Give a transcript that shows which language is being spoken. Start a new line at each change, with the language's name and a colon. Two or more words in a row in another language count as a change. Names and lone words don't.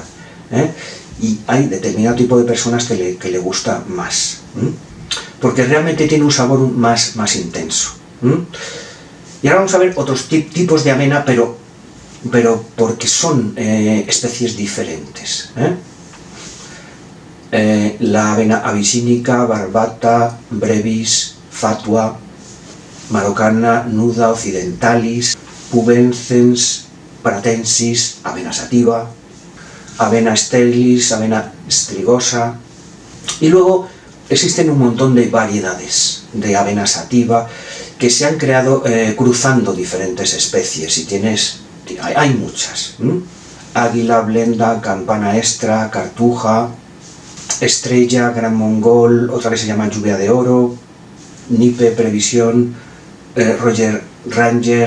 Spanish: Y hay determinado tipo de personas que le gusta más. Porque realmente tiene un sabor más intenso. Y ahora vamos a ver otros tipos de avena, pero porque son especies diferentes. La avena abisínica, barbata, brevis, fatua, marocana, nuda, occidentalis, pubescens, pratensis, avena sativa, avena sterilis, avena strigosa. Y luego existen un montón de variedades de avena sativa que se han creado cruzando diferentes especies, y hay muchas. Águila, blenda, campana extra, cartuja, estrella, gran mongol, otra que se llama lluvia de oro, nipe, previsión, Roger Ranger.